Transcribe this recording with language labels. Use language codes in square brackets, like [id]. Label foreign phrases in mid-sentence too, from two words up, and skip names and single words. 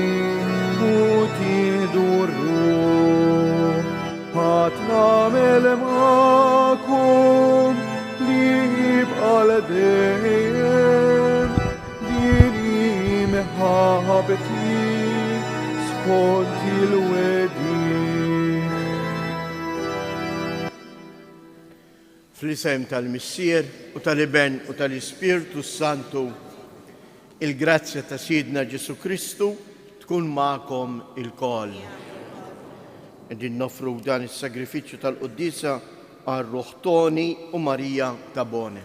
[mt] وتدروا هتنعمل معكم ليبقى لديهم ديني محبتي سكنتي الوديد. Fl-isem tal-Missier u tal-Iben u tal-Ispirtu Santu, il-grazzja ta' Sidna Ġesu Kristu tkun ma'kom il-kol. Din nofru dan is-sagrifiċċju tal-Quddisa għal-Ruħ Toni u Marija Tabone.